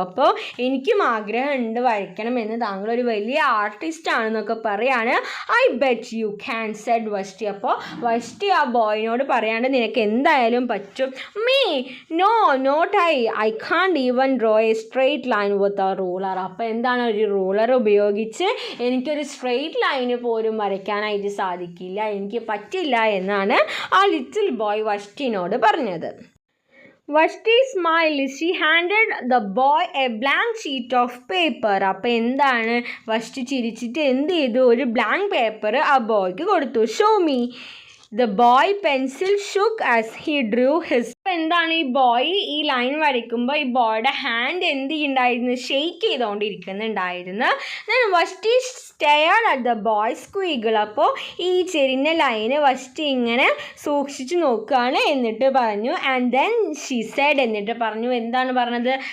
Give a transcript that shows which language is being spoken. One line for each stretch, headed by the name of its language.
Malayalam: അപ്പോൾ എനിക്കും ആഗ്രഹമുണ്ട് വരയ്ക്കണമെന്ന്, താങ്കൾ ഒരു വലിയ ആർട്ടിസ്റ്റ് ആണെന്നൊക്കെ പറയാണ്.
English: I bet you can, said Vashti.
Malayalam: അപ്പോൾ വഷ്ടി ആ ബോയിനോട് പറയാണ്ട് നിനക്ക് എന്തായാലും പറ്റും.
English: Me? No, not I can't even draw a straight line with a ruler.
Malayalam: അപ്പോൾ എന്താണ്, ഒരു റൂളർ ഉപയോഗിച്ച് എനിക്കൊരു സ്ട്രെയിറ്റ് ലൈന് പോലും വരയ്ക്കാനായിട്ട് സാധിക്കില്ല, എനിക്ക് പറ്റില്ല എന്നാണ് ആ ലിറ്റിൽ ബോയ് വഷ്ടിനോട് പറഞ്ഞത്.
English: Vashti smiled. She handed the boy a blank sheet of paper.
Malayalam: അപ്പോൾ എന്താണ്, വഷ്ടി ചിരിച്ചിട്ട് എന്ത് ചെയ്തു? ഒരു ബ്ലാങ്ക് പേപ്പർ ആ ബോയ്ക്ക് കൊടുത്തു.
English: Show me. The boy pencil shook as he drew his.
Malayalam: എന്താണ്, ഈ ബോയ് ഈ ലൈൻ വരയ്ക്കുമ്പോൾ ഈ ബോയുടെ ഹാൻഡ് എന്ത് ചെയ്യുന്നുണ്ടായിരുന്നു? Shake ചെയ്തുകൊണ്ടിരിക്കുന്നുണ്ടായിരുന്നു.
English: Then Vashti stared at the boy squiggle.
Malayalam: അപ്പോൾ ഈ ചെരിഞ്ഞ ലൈന് വഷ്ടി ഇങ്ങനെ സൂക്ഷിച്ച് നോക്കുകയാണ്. എന്നിട്ട് പറഞ്ഞു
English: and then she said,
Malayalam: എന്നിട്ട് പറഞ്ഞു എന്താണ് പറഞ്ഞത്?